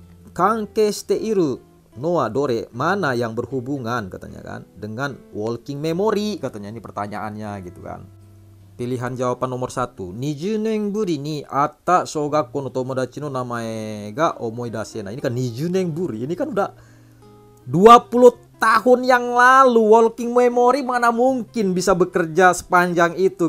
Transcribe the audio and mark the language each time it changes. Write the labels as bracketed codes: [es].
[ja] Kanke shite iru no wa dore, [id] mana yang berhubungan katanya kan dengan walking memory, katanya. Ini pertanyaannya gitu kan. Pilihan jawaban nomor 1. [ja] 20年ぶりに会った小学校の友達の名前が思い出せない. [id] Ini kan [ja] 20年ぶり. [id] Ini kan udah 20 tahun yang lalu. Walking memory mana mungkin bisa bekerja sepanjang itu.